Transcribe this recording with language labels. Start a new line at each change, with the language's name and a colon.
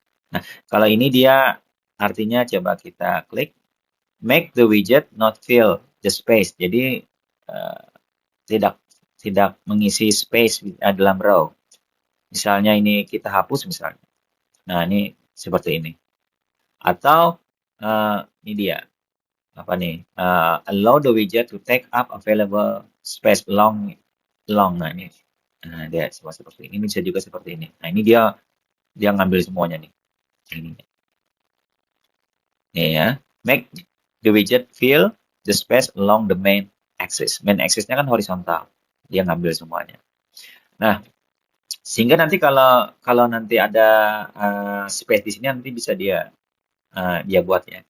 Indonesian: Nah, kalau ini dia artinya coba kita klik make the widget not fill the space. Jadi tidak tidak mengisi space dalam row. Misalnya ini kita hapus misalnya. Nah, ini seperti ini. Atau ini dia. apa nih?
English: Allow the widget to take up available space long.
Indonesian: Nah ini, nah dia seperti ini, bisa juga seperti ini. Nah ini dia ngambil semuanya nih. Ini nih ya.
English: Make the widget fill the space along the main axis.
Indonesian: Main axisnya kan horizontal. Dia ngambil semuanya. Nah, sehingga nanti kalau kalau nanti ada space di sini nanti bisa dia buat ya.